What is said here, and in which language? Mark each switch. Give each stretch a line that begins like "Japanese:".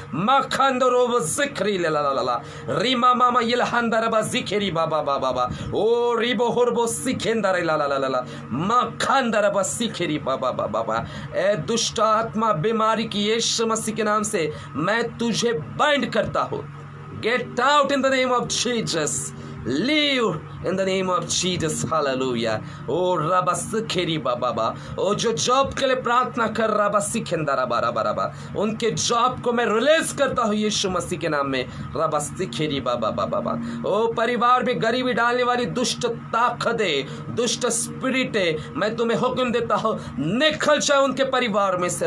Hindi: मखंदरो जिक्री ला ला ला ला रिमा मामा यलहंदरा बा जिखेरी बाबा बाबा बा ओ रिबो होरबो सिखेंदारा ला ला ला ला मखंदरा बा सिखेरी बाबा बाबा बा। ए दुष्ट आत्मा बीमारी की यीशु मसीह के नाम से मैं तुझे बाइंड करता हूँ,
English: Get out in the name of Jesus. Leave in the name of Jesus. Hallelujah.
Hindi: Oh रबासिखेरी बाबा, ओ जो जॉब के लिए प्रार्थना कर रबासिखेंदा रबा, उनके जॉब को मैं रिलीज करता हूँ यीशु मसीह के नाम में। रबासिखेरी बाबा, ओ परिवार में गरीबी डालने वाली दुष्ट ताकतें, दुष्ट स्पिरिट है, मैं तुम्हें हुक्म देता हूँ निकल जाओ उनके परिवार में से।